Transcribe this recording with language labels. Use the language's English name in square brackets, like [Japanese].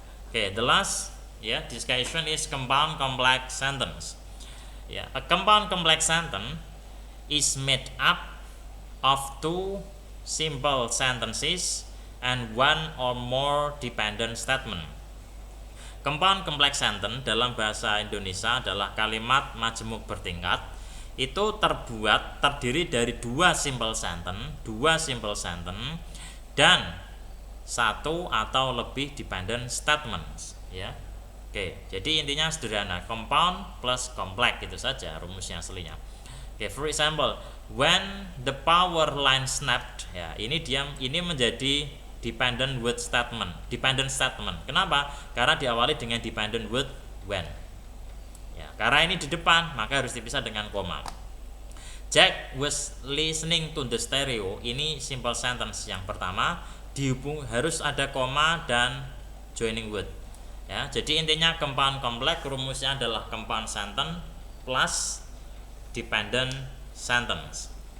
[English] Okay, the last discussion is compound complex sentence. A compound complex sentence is made up of two simple sentences and one or more dependent statement. [Indonesian] Compound complex sentence dalam bahasa Indonesia adalah kalimat majemuk bertingkat. Itu terdiri dari dua simple sentence dan satu atau lebih dependent statements, ya. Oke, jadi intinya sederhana, compound plus complex itu saja rumusnya aslinya. [English] Oke, for example, when the power line snapped, [Indonesian] ya, ini menjadi dependent statement. Kenapa? Karena diawali dengan dependent word when. Ya, karena ini di depan, maka harus dipisah dengan koma. [English] Jack was listening to the stereo. [Indonesian] Ini simple sentence yang pertama, dihubung harus ada koma dan joining word. Ya, jadi intinya compound complex rumusnya adalah compound sentence plus dependent sentence.